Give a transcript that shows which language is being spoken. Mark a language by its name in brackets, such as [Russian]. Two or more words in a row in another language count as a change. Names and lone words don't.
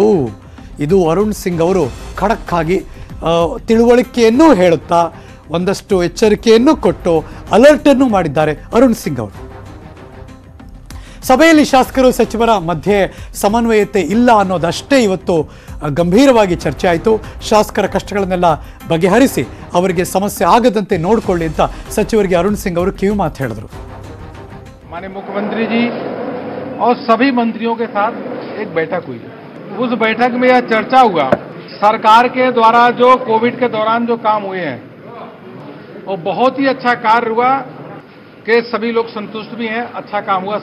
[Kannada] ಇದು ಅರುಣ್ ಸಿಂಗ್ ಅವರು ಖಡಕ್ ಆಗಿ ತಿಳುವಳಿಕೆಯನ್ನು ಹೇಳುತ್ತಾ ಒಂದಷ್ಟು ಎಚ್ಚರಿಕೆಯನ್ನು ಕೊಟ್ಟು ಅಲರ್ಟನ್ನು ಮಾಡಿದ್ದಾರೆ ಅರುಣ್ ಸಿಂಗ್ ಅವರು. ಸಭೆಯಲ್ಲಿ ಶಾಸಕರು ಸಚಿವರ ಮಧ್ಯೆ ಸಮನ್ವಯತೆ ಇಲ್ಲ ಅನ್ನೋದಷ್ಟೇ ಇವತ್ತು ಗಂಭೀರವಾಗಿ ಚರ್ಚೆ ಆಯಿತು. ಶಾಸಕರ ಕಷ್ಟಗಳನ್ನೆಲ್ಲ ಬಗೆಹರಿಸಿ ಅವರಿಗೆ ಸಮಸ್ಯೆ ಆಗದಂತೆ ನೋಡಿಕೊಳ್ಳಿ ಅಂತ ಸಚಿವರಿಗೆ ಅರುಣ್ ಸಿಂಗ್ ಅವರು ಕಿವಿ ಮಾತು ಹೇಳಿದರು. [Hindi] माननीय मुख्यमंत्री जी और सभी मंत्रियों के साथ एक बैठक हुई। उस बैठक में यह चर्चा हुआ, सरकार के द्वारा जो कोविड के दौरान जो काम हुए हैं वो बहुत ही अच्छा कार्य हुआ कि सभी लोग संतुष्ट भी हैं, अच्छा काम हुआ।